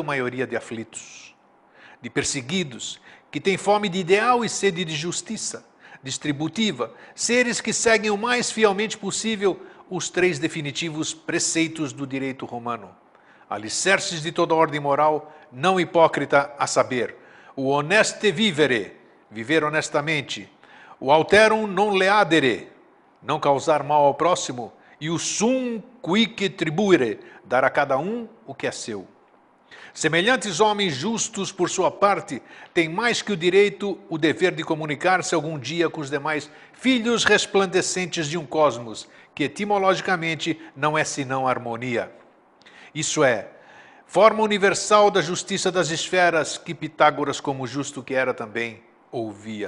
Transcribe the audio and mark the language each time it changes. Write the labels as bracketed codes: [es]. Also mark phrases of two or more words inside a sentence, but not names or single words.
[pt] maioria de aflitos, de perseguidos, que tem fome de ideal e sede de justiça distributiva, seres que seguem o mais fielmente possível os 3 definitivos preceitos do direito romano, alicerces de toda ordem moral, não hipócrita, a saber, o [la] honeste vivere, [pt] viver honestamente, o [la] alterum non leadere, [pt] não causar mal ao próximo, e o [la] sum quique tribuere, [pt] dar a cada um o que é seu. Semelhantes homens justos, por sua parte, têm mais que o direito, o dever de comunicar-se algum dia com os demais filhos resplandecentes de um cosmos, que etimologicamente não é senão harmonia. Isso é, forma universal da justiça das esferas, que Pitágoras, como justo que era também, ouvia.